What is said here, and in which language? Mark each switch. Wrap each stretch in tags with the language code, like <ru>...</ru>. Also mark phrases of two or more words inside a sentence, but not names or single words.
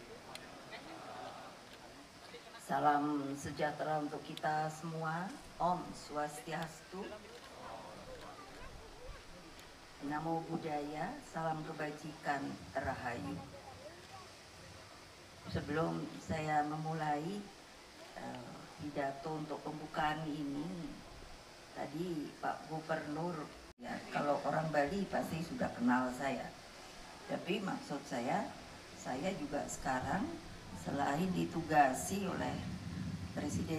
<id>Salam sejahtera untuk kita semua. Om Swastiastu. Namo Buddhaya. Salam kebajikan Rahayu. Sebelum saya memulai pidato untuk pembukaan ini, tadi Pak Gubernur, ya, kalau orang Bali pasti sudah kenal saya. Tapi maksud saya juga sekarang selain ditugasi oleh Presiden</id>